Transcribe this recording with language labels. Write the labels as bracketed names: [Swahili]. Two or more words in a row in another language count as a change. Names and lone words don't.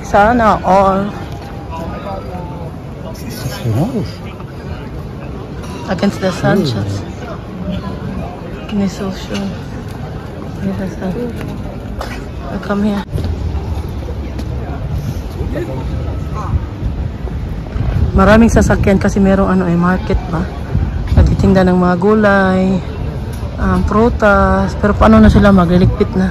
[Filipino] Sana all. [German] Was ist das für ein Haus? [English] Against the sun, [German] Schatz. Nicht so schön. Wie das da? Komm her. [Filipino] Maraming sasakyan kasi merong ano ay market ba. Nagtitinda ng mga gulay, prutas, pero paano na sila magliligpit na?